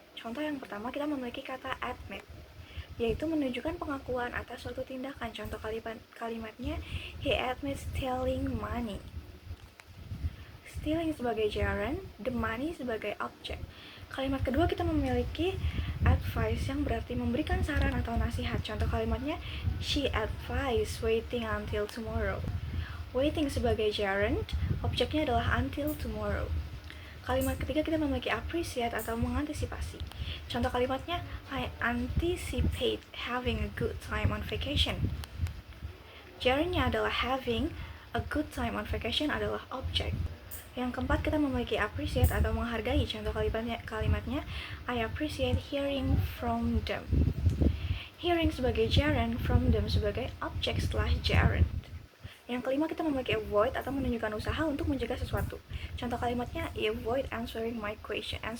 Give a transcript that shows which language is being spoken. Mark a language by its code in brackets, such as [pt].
[id] Contoh yang pertama, kita memiliki kata admit, yaitu menunjukkan pengakuan atas suatu tindakan. [en] Contoh kalimatnya, he admits stealing money. [id] Stealing sebagai gerund, the money sebagai objek. Kalimat kedua kita memiliki advice yang berarti memberikan saran atau nasihat. [en] Contoh kalimatnya, she advised waiting until tomorrow. [id] Waiting sebagai gerund, objeknya adalah until tomorrow. Kalimat ketiga kita memiliki appreciate atau mengantisipasi. [en] Contoh kalimatnya, I anticipate having a good time on vacation. [id] Gerundnya adalah [en] having a good time on vacation [id] adalah objek. Yang keempat kita memiliki appreciate atau menghargai. [en] Contoh kalimatnya, I appreciate hearing from them. [id] Hearing sebagai gerund, from them sebagai objek setelah gerund. Yang kelima kita memiliki avoid atau menunjukkan usaha untuk mencegah sesuatu. Contoh kalimatnya, [en] avoid answering my question.